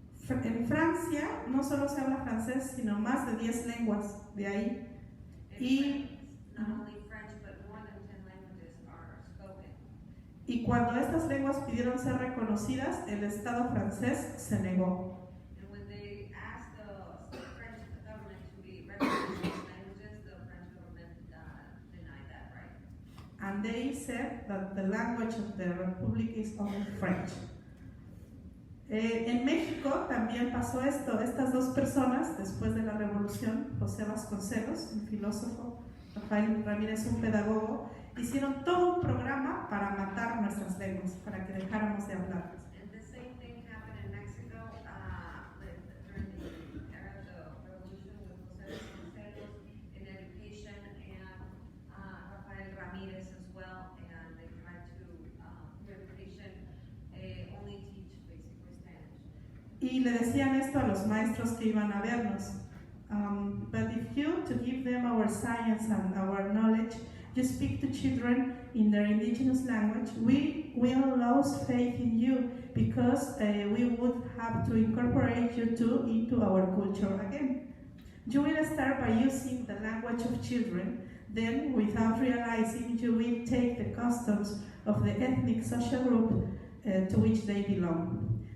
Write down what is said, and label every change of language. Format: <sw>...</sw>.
<es>En Francia no solo se habla francés, sino más de 10 lenguas de ahí. Y,</es> <en>Not only French, but more than 10 languages are spoken.</en> <es>y cuando estas lenguas pidieron ser reconocidas, el Estado francés se negó.</es> <en>And when they asked the French government to be recognized as languages, the French government denied that right. And they said that the language of the Republic is only French.</en> <es>En México también pasó esto. Estas dos personas, después de la revolución, José Vasconcelos, un filósofo, Rafael Ramírez, un pedagogo, hicieron todo un programa para matar nuestras lenguas, para que dejáramos de hablarlas.</es> <en>And the same thing happened in Mexico during the era of the revolution with José Vasconcelos in education and Rafael Ramírez as well. And they tried to, through education, only teach basically Spanish.</en> <es>Y le decían esto a los maestros que iban a vernos.</es> <en>But if you, to give them our science and our knowledge, you speak to children in their indigenous language, we will lose faith in you because we would have to incorporate you too into our culture again. You will start by using the language of children, then without realizing you will take the customs of the ethnic social group to which they belong.</en>